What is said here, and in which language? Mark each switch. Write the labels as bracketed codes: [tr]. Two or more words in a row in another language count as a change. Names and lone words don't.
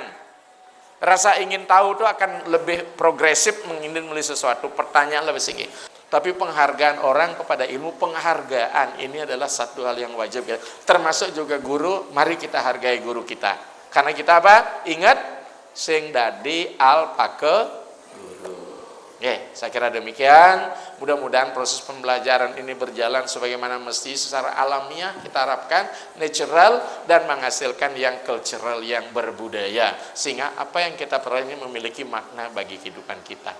[id] Rasa ingin tahu itu akan lebih progresif mengingin beli sesuatu, pertanyaan lebih tinggi. Tapi penghargaan orang kepada ilmu, penghargaan ini adalah satu hal yang wajib ya. Termasuk juga guru, mari kita hargai guru kita. Karena kita apa? Ingat, [ban] sing dadi alpake guru. [id] Oke, saya kira demikian. Mudah-mudahan proses pembelajaran ini berjalan sebagaimana mesti secara alamiah, kita harapkan natural dan menghasilkan yang cultural, yang berbudaya, sehingga apa yang kita peroleh ini memiliki makna bagi kehidupan kita.